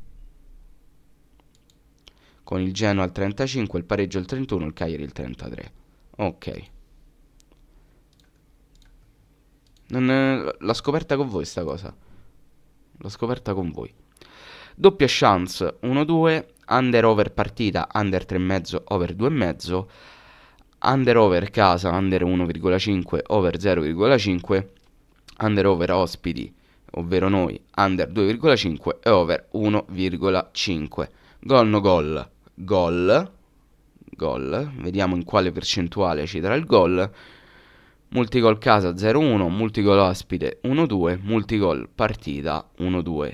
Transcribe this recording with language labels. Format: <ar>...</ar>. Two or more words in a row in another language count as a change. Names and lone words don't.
<it>Con il Genoa al 35, il pareggio al 31, il Cagliari al 33. Ok. L'ho scoperta con voi sta cosa. L'ho scoperta con voi. Doppia chance 1-2, under over partita, under 3,5, over 2,5, under over casa, under 1,5, over 0,5, under over ospiti, ovvero noi, under 2,5 e over 1,5. Gol no gol, gol, vediamo in quale percentuale ci darà il gol. Multigol casa 0-1, multigol ospite 1-2, multigol partita 1-2.</it>